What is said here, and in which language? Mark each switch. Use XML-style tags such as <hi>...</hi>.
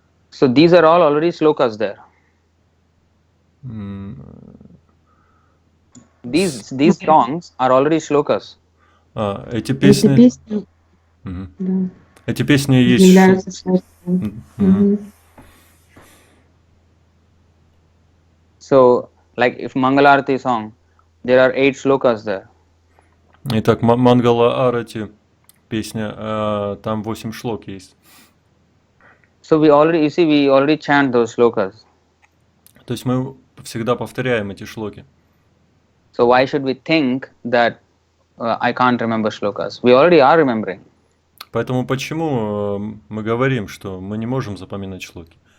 <en>So these are all already shlokas there. These songs are already shlokas.</en> <ru>Эти песни, эти песни есть. Являются шастрами.</ru> <en>So, like if Mangalarti song, there are 8 shlokas there.</en> <ru>Итак, Мангала Арати, песня, там 8 шлок есть.</ru> <en>So we already chant those shlokas.</en> <ru>То есть мы всегда повторяем эти шлоки.</ru> <en>So why should we think that I can't remember shlokas? We already are remembering.</en> <ru>Поэтому почему мы говорим, что мы не можем запоминать шлоки?</ru>